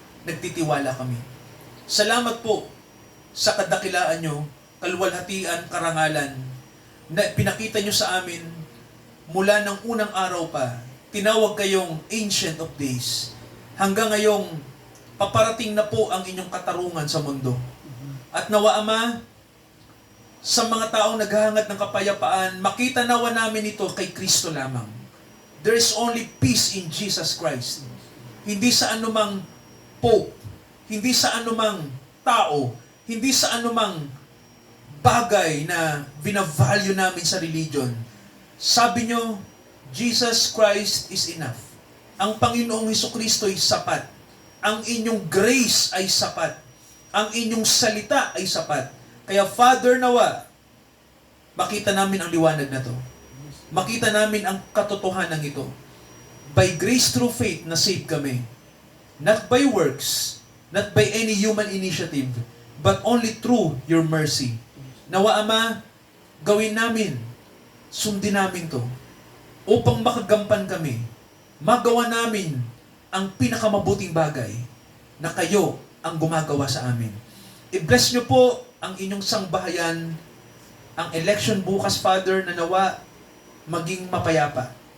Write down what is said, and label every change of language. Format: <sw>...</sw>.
<tl>Nagtitiwala kami. Salamat po sa kadakilaan nyo, kaluwalhatian, karangalan, na pinakita nyo sa amin mula ng unang araw pa. Tinawag kayong Ancient of Days. Hanggang ngayong paparating na po ang inyong katarungan sa mundo. At nawa, Ama, sa mga taong naghahangad ng kapayapaan, makita nawa namin ito kay Kristo lamang.</tl> <en>There is only peace in Jesus Christ.</en> <tl>Hindi sa anumang pope, hindi sa anumang tao, hindi sa anumang bagay na binavalue namin sa religion. Sabi nyo,</tl> <en>Jesus Christ is enough.</en> <tl>Ang Panginoong Hesukristo ay sapat. Ang inyong grace ay sapat. Ang inyong salita ay sapat. Kaya Father, nawa, makita namin ang liwanag na to. Makita namin ang katotohanan ito.</tl> <en>By grace through faith,</en> <tl>na save kami.</tl> <en>Not by works, not by any human initiative, but only through your mercy.</en> <tl>Nawa, Ama, gawin namin, sundin namin to, upang makagampan kami, magawa namin ang pinakamabuting bagay na kayo ang gumagawa sa amin. I-bless nyo po ang inyong sangbahayan, ang election bukas, Father, na nawa maging mapayapa.</tl>